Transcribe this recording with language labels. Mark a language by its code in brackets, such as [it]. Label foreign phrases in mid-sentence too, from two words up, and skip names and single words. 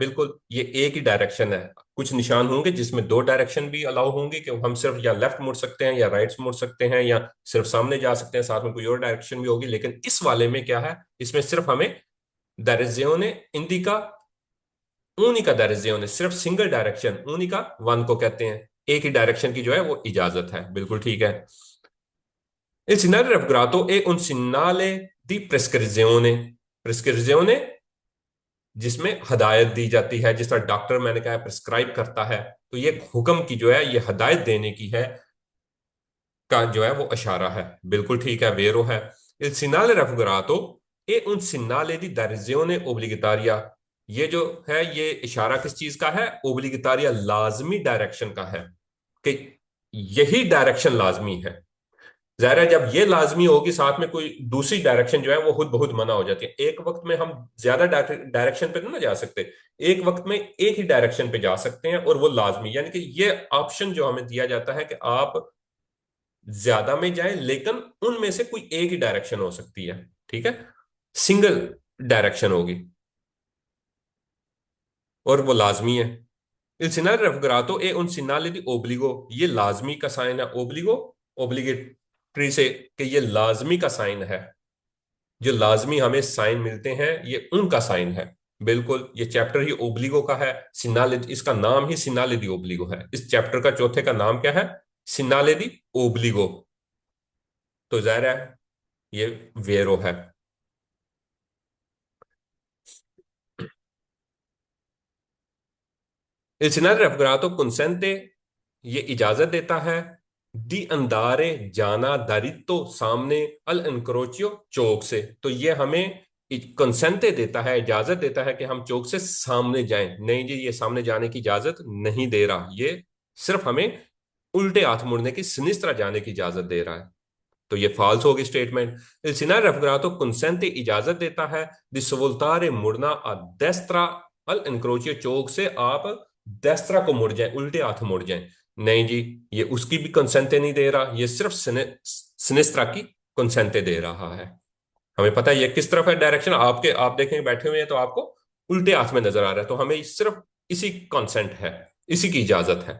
[ur] بالکل، یہ ایک ہی ڈائریکشن ہے۔ کچھ نشان ہوں گے جس میں دو ڈائریکشن بھی الاؤ ہوں گے، کہ ہم صرف یا لیفٹ مڑ سکتے ہیں یا رائٹ مڑ سکتے ہیں، یا صرف سامنے جا سکتے ہیں، ساتھ میں کوئی اور ڈائریکشن بھی ہوگی. لیکن اس والے میں کیا ہے، اس میں صرف ہمیں ڈائریکشن انڈیکا، única ڈائریکشن، صرف [en] single direction, [ur] única ون کو کہتے ہیں، ایک ہی ڈائریکشن کی جو ہے وہ اجازت ہے. بالکل ٹھیک ہے. [it] Il segnale raffigurato è un segnale di prescrizione, prescrizione [ur] جس میں ہدایت دی جاتی ہے، جس طرح ڈاکٹر میں نے کہا پرسکرائب کرتا ہے، تو یہ حکم کی جو ہے، یہ ہدایت دینے کی ہے، کا جو ہے وہ اشارہ ہے. بالکل ٹھیک ہے، ویرو ہے. [it] Il segnale raffigurato è un segnale di direzione obbligatoria, [ur] یہ جو ہے یہ اشارہ کس چیز کا ہے، اوبلیگیٹاریا، لازمی ڈائریکشن کا ہے، کہ یہی ڈائریکشن لازمی ہے. ظاہر ہے جب یہ لازمی ہوگی، ساتھ میں کوئی دوسری ڈائریکشن جو ہے وہ خود بہت منع ہو جاتی ہے. ایک وقت میں ہم زیادہ ڈائریکشن پے تو نہ جا سکتے، ایک وقت میں ایک ہی ڈائریکشن پے جا سکتے ہیں، اور وہ لازمی، یعنی کہ یہ آپشن جو ہمیں دیا جاتا ہے کہ آپ زیادہ میں جائیں، لیکن ان میں سے کوئی ایک ہی ڈائریکشن ہو سکتی ہے. ٹھیک ہے, [en] single direction [ur] ہوگی اور وہ لازمی ہے. [it] Il segnale raffigurato è un segnale di obbligo, [ur] یہ لازمی کا سائن ہے. اوبلیگو، اوبلیگیٹری سے، کہ یہ لازمی کا سائن ہے. جو لازمی ہمیں سائن ملتے ہیں یہ ان کا سائن ہے. بالکل، یہ چیپٹر ہی اوبلیگو کا ہے۔ سنالے، اس کا نام ہی [it] segnale di obbligo [ur] ہے. اس چیپٹر کا چوتھے کا نام کیا ہے? [it] segnale di obbligo. [ur] تو ظاہر ہے یہ ویرو ہے. [it] Il segnale raffigurato consente, [ur] یہ اجازت دیتا ہے, [it] di andare [ur] جانا داریتو سامنے [it] al incrocio [ur] چوک سے. تو یہ ہمیں کنسینٹے دیتا ہے، اجازت دیتا ہے کہ ہم چوک سے سامنے جائیں. نہیں جی، یہ سامنے جانے کی اجازت نہیں دے رہا، یہ صرف ہمیں الٹے ہاتھ مڑنے کی، سنسترا جانے کی اجازت دے رہا ہے. تو یہ فالس ہوگی سٹیٹمنٹ. [it] Il segnale raffigurato consente [ur] اجازت دیتا ہے [it] di svoltare [ur] मुड़ना [it] a destra al incrocio [ur] چوک سے آپ destra کو مڑ جائے، الٹے ہاتھ مڑ جائے. نہیں جی، یہ اس کی بھی کنسینٹے نہیں دے رہا، یہ صرف سنیسترا کی کنسینٹے دے رہا ہے. ہمیں پتا ہے یہ کس طرف ہے ڈائریکشن، آپ کے آپ دیکھیں گے بیٹھے ہوئے ہیں تو آپ کو الٹے ہاتھ میں نظر آ رہا ہے، تو ہمیں صرف اسی کنسینٹ ہے، اسی کی اجازت ہے.